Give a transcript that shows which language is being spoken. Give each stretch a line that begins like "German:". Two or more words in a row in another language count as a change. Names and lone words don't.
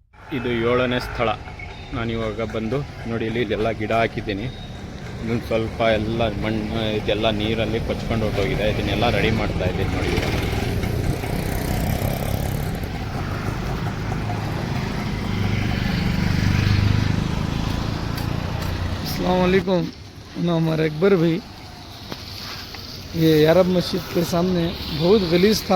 Kannada: ಇದು 7ನೇ ಸ್ಥಳ. ನಾನಿವಾಗ ಬಂದು ನೋಡಿ ಇಲ್ಲೆಲ್ಲ ಗಿಡ ಹಾಕಿದ್ದೀನಿ. ಇನ್ನೊಂದು ಸ್ವಲ್ಪ ಎಲ್ಲ ಮಣ್ಣು ಇದೆಲ್ಲ ನೀರಲ್ಲಿ ಕೊಚ್ಕೊಂಡು ಹೊರಟೋಗಿದೆ. ಇದನ್ನೆಲ್ಲ ರೆಡಿ ಮಾಡ್ತಾ ಇದ್ದೀನಿ ನೋಡಿ.
Arabic: السلام عليكم.
Hindi: हमारा अकबर भाई, ये अरब मस्जिद के सामने बहुत गलीज था।